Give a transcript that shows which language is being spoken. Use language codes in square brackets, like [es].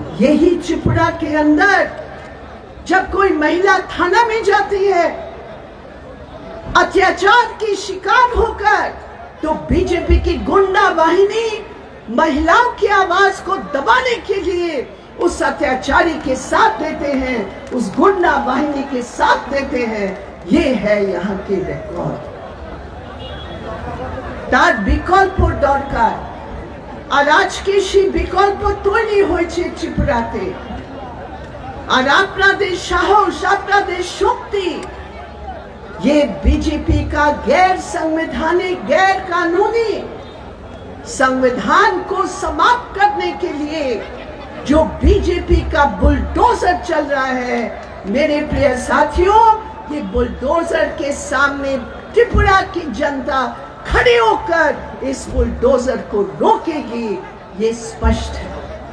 [hi] यही त्रिपुरा के अंदर जब कोई महिला थाना में जाती है अत्याचार की शिकार होकर, तो बीजेपी की गुंडा वाहिनी महिलाओं की आवाज को दबाने के लिए उस अत्याचारी के साथ देते हैं, उस गुंडा वाहिनी के साथ देते हैं। ये है यहाँ के রেকর্ড। [bn] তার বিকল্প দরকার, আর আজকে সেই বিকল্প তৈরি হয়েছে ত্রিপুরাতে। আর আপনাদের সাহস, আপনাদের শক্তি, [hi] ये बीजेपी का गैर संवैधानिक, गैर कानूनी संविधान को समाप्त करने के लिए जो बीजेपी का बुलडोजर चल रहा है, मेरे प्रिय साथियों, ये बुलडोजर के सामने त्रिपुरा की जनता खड़े होकर इस बुलडोजर को रोकेगी, ये स्पष्ट है।